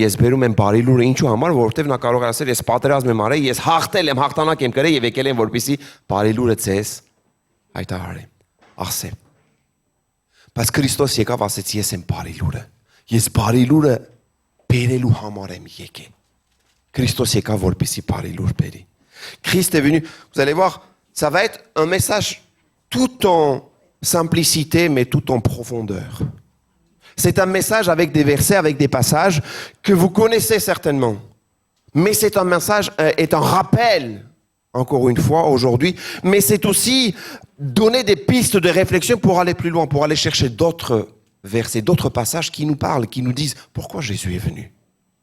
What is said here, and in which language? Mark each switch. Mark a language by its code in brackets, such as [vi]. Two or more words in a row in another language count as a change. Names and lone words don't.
[hy] ես բերում եմ բարի լուրը, ինչու համար, որովհետև նա կարող էր ասել, ես պատերազմ եմ արել, ես հաղթել եմ, հաղթանակ եմ կրել եւ եկել եմ, որպեսզի բարի լուրը ձեզ հայտարարեմ, ասեմ։ Բայց Քրիստոս եկավ ասեց, ես եմ բարի լուրը։ Ես բարի լուրը բերելու համար եմ եկել։ Christos եկավ որպեսզի բարի լուր բերի։ [fr] Christ est venu, vous allez voir, ça va être un message tout en simplicité mais tout en profondeur. C'est un message avec des versets, avec des passages que vous connaissez certainement. Mais c'est un message, est un rappel, encore une fois, aujourd'hui, mais c'est aussi donner des pistes de réflexion pour aller plus loin, pour aller chercher d'autres versets, d'autres passages qui nous parlent, qui nous disent pourquoi Jésus est venu.